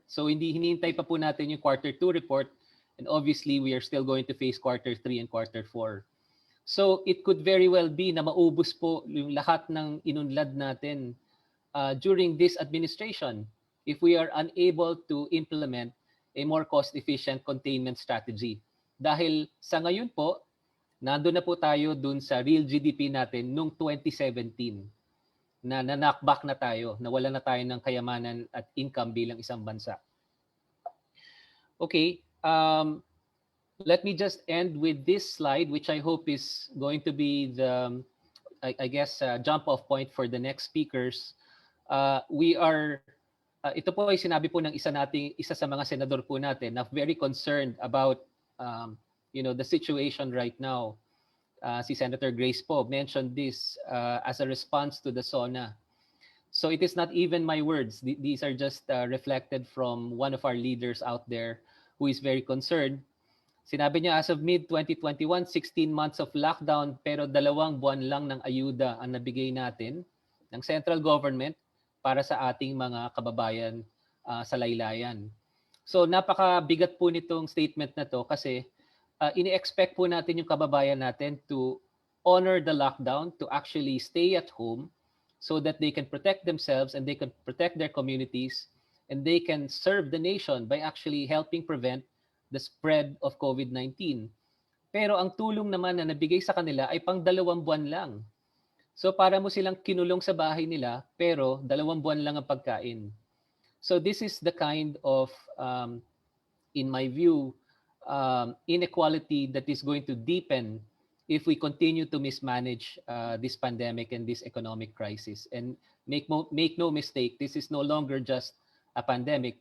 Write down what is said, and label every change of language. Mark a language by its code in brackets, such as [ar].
[tl] So hindi hinihintay pa po natin yung Q2 report. [en] And obviously, we are still going to face Q3 and Q4. So it could very well be [tl] na maubos po yung lahat ng inunlad natin [en] during this administration if we are unable to implement a more cost-efficient containment strategy. [tl] Dahil sa ngayon po, nandun na po tayo dun sa real GDP natin noong 2017 na knockback na tayo, nawala na tayo ng kayamanan at income bilang isang bansa. Okay. [en] Let me just end with this slide, which I hope is going to be the, I guess, jump-off point for the next speakers. [tl] Ito po ay sinabi po ng isa sa mga senador po natin na [en] very concerned about, the situation right now. Si Senator Grace po mentioned this as a response to the SONA. So it is not even my words. These are just reflected from one of our leaders out there who is very concerned. [tl] Sinabi niya [en] as of mid-2021, 16 months of lockdown [tl] pero 2 buwan lang ng ayuda ang nabigay natin ng central government para sa ating mga kababayan sa laylayan. So napakabigat po nitong statement na to kasi ini-expect po natin yung [en] kababayan natin to honor the lockdown, to actually stay at home so that they can protect themselves and they can protect their communities and they can serve the nation by actually helping prevent the spread of COVID-19. [tl] Pero ang tulong naman na nabigay sa kanila ay pang 2 buwan lang. So para mo silang kinulong sa bahay nila pero 2 buwan lang ang pagkain. [en] So this is the kind of, in my view, inequality that is going to deepen if we continue to mismanage this pandemic and this economic crisis. And make no mistake, this is no longer just a pandemic.